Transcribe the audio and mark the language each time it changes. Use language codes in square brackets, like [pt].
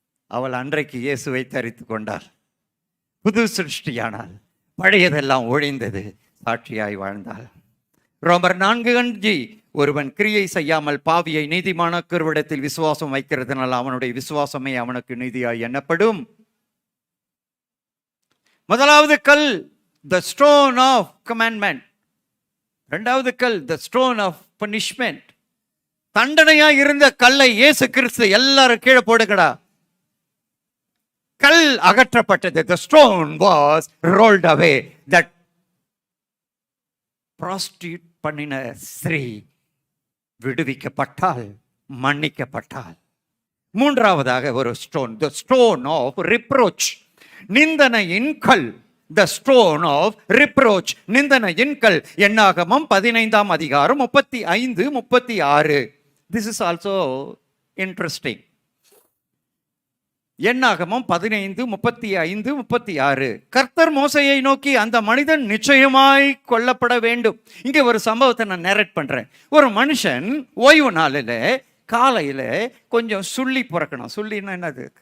[ta] அவள் அன்றைக்கு இயேசுவை தரித்துக் கொண்டாள், புது சிருஷ்டியானாள், பழையதெல்லாம் ஒழிந்தது, சாட்சியாய் வாழ்ந்தாள். ரோமர் 4:5, ஒருவன் கிரியை செய்யாமல் பாவியை நீதிமானாக்குவரிடத்தில் விசுவாசம் வைக்கிறதுனால அவனுடைய விசுவாசமே அவனுக்கு நீதியாய் எண்ணப்படும். முதலாவது கல் [en] the stone of commandment, [ta] இரண்டாவது கல் [en] the stone of punishment. [ta] தண்டனையா இருந்த கல்லை இயேசு கிறிஸ்து எல்லாரும் கீழே போடுங்கடா, கல் அகற்றப்பட்டது. [en] the stone was rolled away. that prostitute [ta] பண்ணின ஸ்திரீ விடுவிக்கப்பட்டால், மன்னிக்கப்பட்டால். மூன்றாவதாக ஒரு stone, [en] the stone of reproach, [ta] நிந்தனையின் கல். [en] the stone of reproach, [ta] நிந்தனையின் கல். என்னாகமம் 15ஆம் அதிகாரம் 35, 36. [en] this is also interesting. [ta] என்னாகமம் 15, 35, 36. கர்த்தர் மோசேயை நோக்கி, அந்த மனிதன் நிச்சயமாய் கொல்லப்பட வேண்டும். இங்கே ஒரு சம்பவத்தை நான் நேரேட் பண்றேன். ஒரு மனுஷன் ஓய்வு நாளில் காலையில் கொஞ்சம் சுள்ளி பிறக்கணும். சுள்ளின்னா என்னது?